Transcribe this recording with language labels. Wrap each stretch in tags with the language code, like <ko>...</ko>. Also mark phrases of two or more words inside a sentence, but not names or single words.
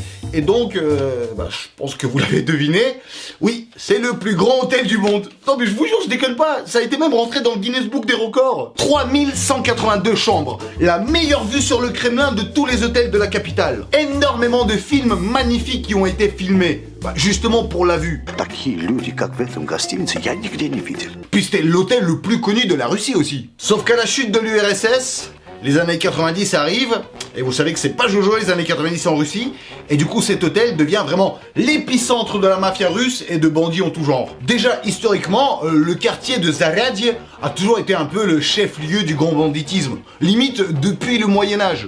<fr>Et donc, je pense que vous l'avez deviné, oui, c'est le plus grand hôtel du monde. Non mais je vous jure, je déconne pas, ça a été même rentré dans le Guinness Book des records. 3182 chambres, la meilleure vue sur le Kremlin de tous les hôtels de la capitale. Énormément de films magnifiques qui ont été filmés, justement pour la vue.</fr> <ru>Такие люди, как в этом гостинице, я нигде не видел.</ru> <fr>Puis c'était l'hôtel le plus connu de la Russie aussi. Sauf qu'à la chute de l'URSS, les années 90 arrivent, et vous savez que c'est pas Jojo les années 90 en Russie, et du coup cet hôtel devient vraiment l'épicentre de la mafia russe et de bandits en tout genre. Déjà historiquement, le quartier de Zaryadye a toujours été un peu le chef-lieu du grand banditisme, limite depuis le Moyen-Âge.</fr>